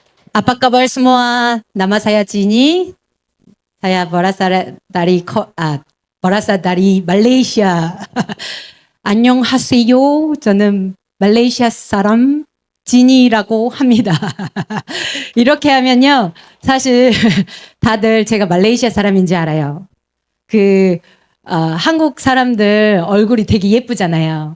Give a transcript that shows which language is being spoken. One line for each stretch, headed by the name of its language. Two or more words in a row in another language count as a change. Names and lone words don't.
Malay: Apa kabar semua? Nama saya Jini. Saya berasal dari Malaysia.
Korean: 안녕하세요. 저는 말레이시아 사람 지니라고 합니다. 이렇게 하면요. 사실 다들 제가 말레이시아 사람인지 알아요. 한국 사람들 얼굴이 되게 예쁘잖아요.